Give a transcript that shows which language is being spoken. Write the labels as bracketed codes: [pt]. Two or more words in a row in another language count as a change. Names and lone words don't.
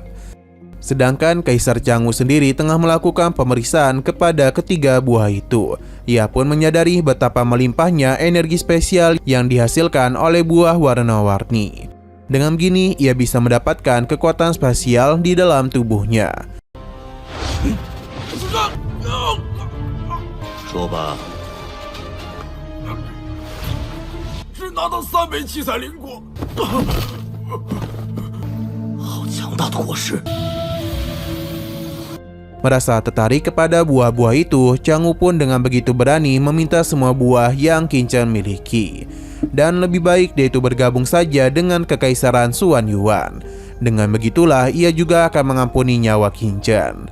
[id] Sedangkan Kaisar Chang Wu sendiri tengah melakukan pemeriksaan kepada ketiga buah itu. Ia pun menyadari betapa melimpahnya energi spesial yang dihasilkan oleh buah warna-warni. Dengan begini, ia bisa mendapatkan kekuatan spasial di dalam tubuhnya. [zh] 说吧，只拿到3枚七彩灵果，好强大的果实！ [id] Merasa tertarik kepada buah-buah itu, Chang Wu pun dengan begitu berani meminta semua buah yang Qin Chen miliki. Dan lebih baik dia itu bergabung saja dengan Kekaisaran Xuan Yuan. Dengan begitulah ia juga akan mengampuni nyawa Qin Chen.